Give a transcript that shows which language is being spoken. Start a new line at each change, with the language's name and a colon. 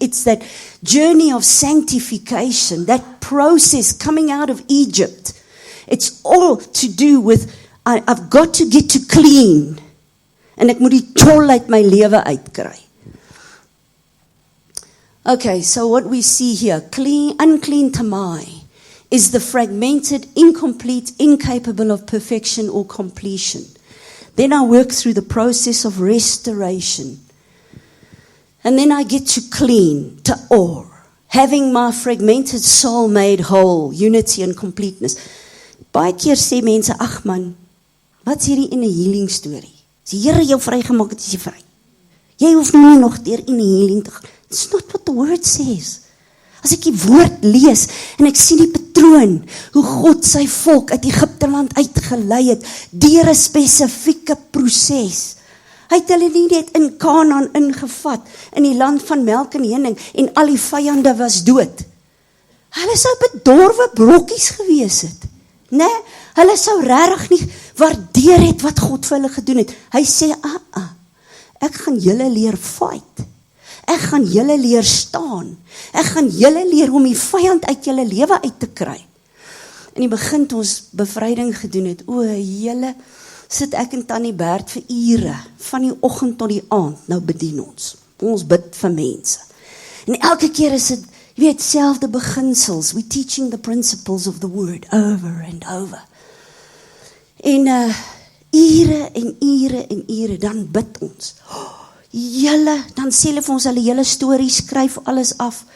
English: It's that journey of sanctification, that process coming out of Egypt. It's all to do with, I've got to get to clean.
Afrikaans: En ek moet die chol uit my lewe uitkry.
English: Okay, so what we see here, clean, unclean tamai, is the fragmented, incomplete, incapable of perfection or completion. Then I work through the process of restoration. And then I get to clean, ta'or, having my fragmented soul made whole, unity and completeness.
Afrikaans: Baie keer sê mense, ag man, wat's hierdie in 'n healing story? As die Here jou vrygemaak het, is jy vry. Jy hoef nie nog deur in 'n healing te gaan.
English: It's not what the word says.
Afrikaans: As ek die woord lees en ek sien die patroon, hoe God sy volk uit Egipteland uitgelei het, deur 'n spesifieke proses. Hy het hulle nie net in Kanaan ingevat, in die land van melk en honing, en al die vyande was dood. Hulle sou bedorwe brokkies gewees het. Nee, hulle sou regtig nie waardeer het wat God vir hulle gedoen het. Hy sê, ek gaan julle leer fight. Ek gaan julle leer staan. Ek gaan julle leer om die vyand uit julle lewe uit te kry. In die begin toe ons bevryding gedoen het, julle, sit ek en Tannie Bert vir ure, van die oggend tot die aand, nou bedien ons. Ons bid vir mense. En elke keer is dit, jy weet, selfde beginsels.
English: We're teaching the principles of the word over and over.
Afrikaans: En ure en ure en ure, dan bid ons. Julle, dan sê hulle vir ons hulle hele storie, skryf alles af.